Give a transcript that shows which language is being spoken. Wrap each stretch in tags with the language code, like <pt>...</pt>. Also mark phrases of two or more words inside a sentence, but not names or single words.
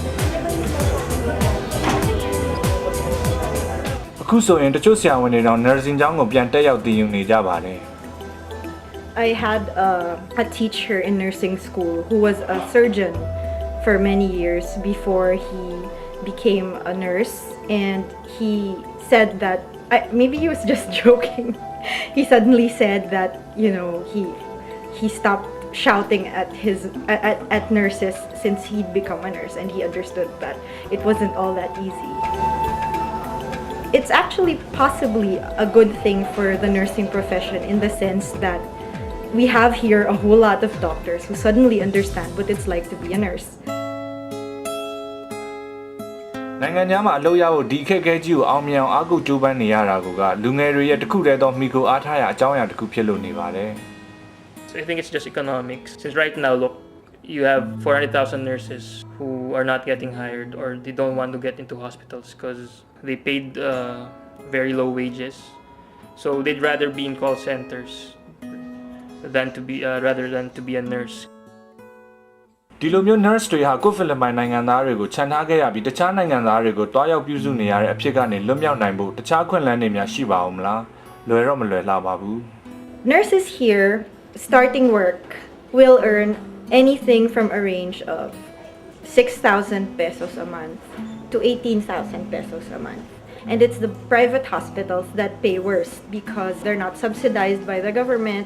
<my>အခုဆိုရင်တချို့ဆရာဝန်တွေတော့ nursing ကျောင်းကိုပြန်တက်ရောက်သင်ယူနေကြပါတယ်</my> <en>I had a teacher in nursing school who was a surgeon for many years before he became a nurse, and he said that maybe he was just joking. He suddenly said that he stopped shouting at nurses since he'd become a nurse, and he understood that it wasn't all that easy. It's actually possibly a good thing for the nursing profession in the sense that we have here a whole lot of doctors who suddenly understand what it's like to be a nurse.</en> <my>နိုင်ငံခြားမှာအလုပ်ရဖို့ဒီအခက်အခဲကြီးကိုအောင်မြင်အောင်အားကိုးကြိုးပမ်းနေရတာကလူငယ်တွေရဲ့တစ်ခုတည်းသောမိကိုအားထားရအကြောင်းအရာတစ်ခုဖြစ်လို့နေပါတယ်</my> <en>So I think it's just economics. Since right now, look, you have 400,000 nurses who are not getting hired or they don't want to get into hospitals because they paid very low wages. So they'd rather be in call centers rather than to be a nurse.</en> <my>ဒီလိုမျိုး nurse တွေဟာကိုဖိလစ်ပိုင်နိုင်ငံသားတွေကိုခြံထားခဲ့ရပြီးတခြားနိုင်ငံသားတွေကိုတွားရောက်ပြုစုနေရတဲ့အဖြစ်ကနေလွတ်မြောက်နိုင်ဖို့တခြားခွင့်လန်းတွေများရှိပါဦးမလားလွယ်တော့မလွယ်လှပါဘူး</my> <en>Nurses here starting work will earn anything from a range of 6,000 pesos a month to 18,000 pesos a month. And it's the private hospitals that pay worse because they're not subsidized by the government.</en>